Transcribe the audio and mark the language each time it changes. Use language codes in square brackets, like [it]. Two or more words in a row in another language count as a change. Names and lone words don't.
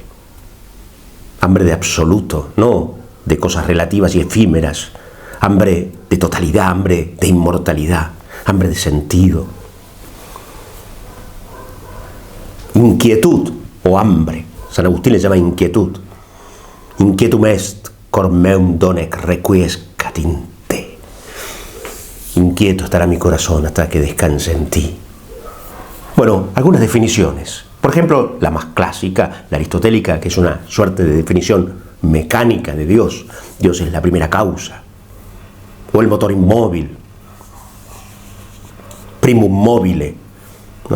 [es] Hambre de absoluto, no de cosas relativas y efímeras. Hambre de totalidad, hambre de inmortalidad, hambre de sentido. Inquietud o hambre. San Agustín le llama inquietud. [la] Inquietum est cor meum donec requiescat in te. [es] Inquieto estará mi corazón hasta que descanse en ti. Bueno, algunas definiciones. Por ejemplo, la más clásica, la aristotélica, que es una suerte de definición mecánica de Dios. Dios es la primera causa. O el motor inmóvil. [la] Primum mobile. [es] ¿No?